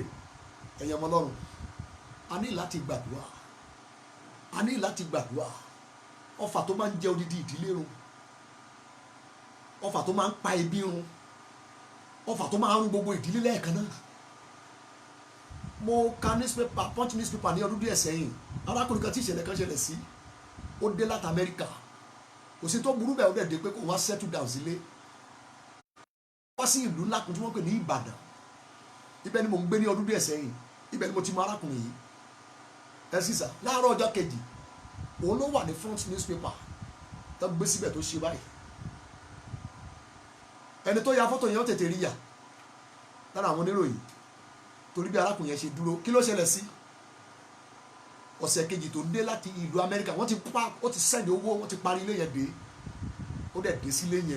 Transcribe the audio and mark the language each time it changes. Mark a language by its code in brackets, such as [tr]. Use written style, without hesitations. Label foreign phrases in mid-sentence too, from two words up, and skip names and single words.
[yo] Ẹ̀yin ọmọ Ọlọ́run. A ní láti gbàdúrà. A ní láti gbàdúrà. Ọfà tó máa ń jẹ odidi ìdílé run. Ọfà tó máa ń pa ẹbí run. Ọfà tó máa ń run gbogbo ìdílé lẹ́ẹ̀kan náà. Mo ka newspaper, Punch newspaper ní ọdún díẹ̀ sẹ́yìn. Arákùnrin kan tí ìṣẹ̀lẹ̀ kan ṣẹlẹ̀ sí. Ó dé láti Amẹ́ríkà. Kò sí tó burú bẹ́ẹ̀ ó dẹ̀ dé pé kò wá [en] settle down [yo] sílé. Wá sí ìlú ńlá kan tí wọ́n pè ní Ìbàdàn. Ibẹ̀ ni mo ń gbé ní ọdún díẹ̀ sẹ́yìn. Ibẹ̀ ni mo ti mọ arákùnrin yìí. Ẹ sísà láàárọ̀ ọjọ́ kejì. Òun ló wà ní [en] front newspaper. [yo] Tó gbé síbẹ̀ tó ṣe báyìí. Ẹni tó ya fọ́tò yẹn ó tètè rí yà. Lára àwọn oníròyìn. Torí bí arákùnrin yẹn ṣe dúró. Kí ló ṣẹlẹ̀ sí? Ọ̀sẹ̀ kejì tó dé láti ìlú Amẹ́ríkà. Ó ti sẹ́ndì owó. Wọ́n ti parí ilé yẹn dé. Ó dẹ̀ dé sílé yẹn.